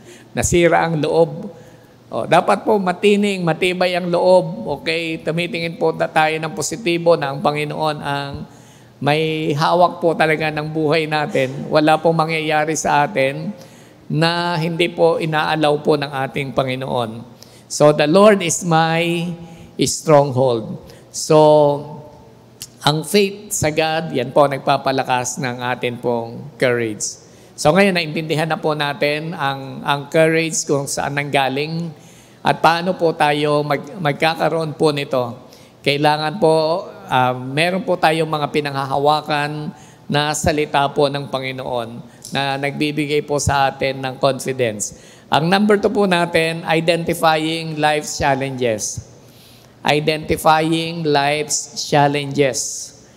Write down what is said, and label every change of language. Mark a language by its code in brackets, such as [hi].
[tl] Nasira ang loob. Dapat po matibay ang loob. Okay? Tumitingin po tayo ng positibo na ang Panginoon ang may hawak po talaga ng buhay natin. Wala pong mangyayari sa atin na hindi po inaalaw po ng ating Panginoon. [en] So, the Lord is my stronghold. [tl] So, ang faith sa God, yan po nagpapalakas ng atin pong courage. So ngayon, naintindihan na po natin ang courage kung saan nanggaling at paano po tayo magkakaroon po nito. Kailangan po, meron po tayong mga pinanghahawakan na salita po ng Panginoon na nagbibigay po sa atin ng confidence. Ang number 2 po natin, [en] identifying life's challenges. Identifying life's challenges.